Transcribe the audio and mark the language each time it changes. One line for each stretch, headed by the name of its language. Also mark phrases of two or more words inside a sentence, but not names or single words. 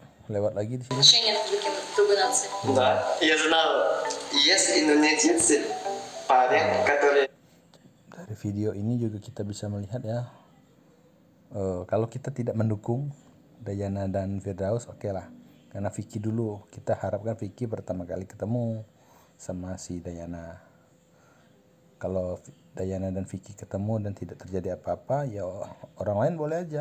Indonesian: lewat lagi di sini.
Russian: Отношения в другой нации. Да, я знал, есть индонезийцы, парень, который...
Indonesian: Dari video ini juga kita bisa melihat ya, kalau kita tidak mendukung Dayana dan Firdaus, oke lah. Karena Vicky dulu, kita harapkan Vicky pertama kali ketemu sama si Dayana. Kalau Dayana dan Vicky ketemu dan tidak terjadi apa-apa, ya orang lain boleh aja.